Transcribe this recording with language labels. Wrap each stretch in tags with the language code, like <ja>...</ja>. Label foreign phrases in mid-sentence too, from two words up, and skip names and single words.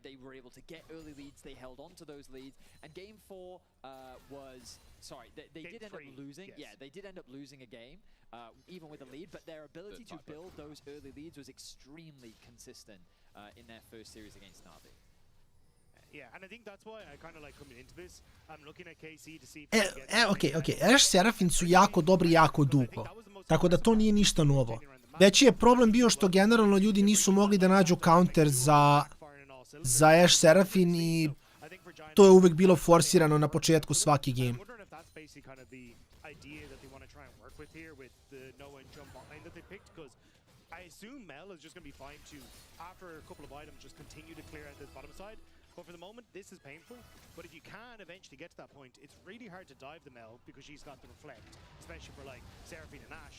<en>They were able to get early leads, they held on to those leads, and game 4 was, sorry, they did end up losing. Yes. Yeah, they did end up losing a game, even with a lead, but their ability to build those early leads was extremely consistent in their first series against Na'Vi. Yeah, and I think that's why I kind of like coming into this. I'm looking at KC to see if</en> <sr>Ok, Ashe Seraphine su jako dobri jako dugo, tako da to nije ništa novo. Veći je problem bio što generalno ljudi nisu mogli da nađu counter za Ashe Seraphine i to je uvek bilo forsirano na početku svaki game.</sr> <en>I assume Mel is just going to be fine to, after a couple of items, just continue to clear out this bottom side. But for the moment, this is painful. But if you can eventually get to that point, it's really hard to dive the Mel because she's got the reflect, especially for like Seraphine and Ashe.</en>